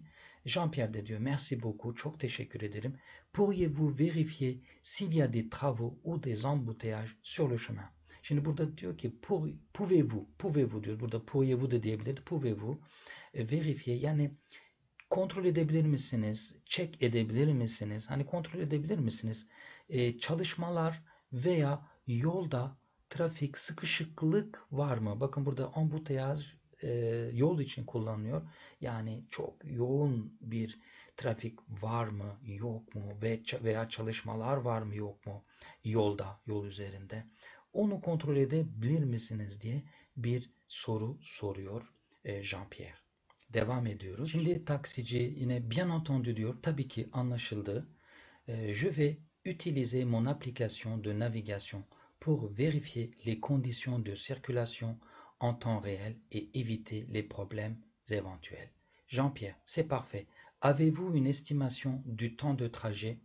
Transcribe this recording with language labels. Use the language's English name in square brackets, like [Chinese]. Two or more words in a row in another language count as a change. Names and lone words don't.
[Turkish] Jean-Pierre de diyor, [French] merci beaucoup, [Turkish] çok teşekkür ederim. [French] Pourriez-vous vérifier s'il y a des travaux ou des embouteillages sur le chemin? [Turkish] Şimdi burada diyor ki [French] pouvez-vous [Turkish] diyor. Burada [French] pourriez-vous [Turkish] da diyebilirdi. [French] Pouvez-vous vérifier, [Turkish] yani kontrol edebilir misiniz? Check edebilir misiniz? Hani kontrol edebilir misiniz? Çalışmalar veya yolda trafik sıkışıklık var mı? Bakın burada embouteillage yol için kullanılıyor. Yani çok yoğun bir trafik var mı, yok mu veya çalışmalar var mı, yok mu yolda, yol üzerinde? Onu kontrol edebilir misiniz diye bir soru soruyor Jean-Pierre. Devam ediyoruz. Şimdi taksici yine [French] bien entendu [Turkish] diyor. Tabii ki anlaşıldı. [French] Je vais utiliser mon application de navigation pour vérifier les conditions de circulation en temps réel et éviter les problèmes éventuels. Jean-Pierre, c'est parfait. Avez-vous une estimation du temps de trajet?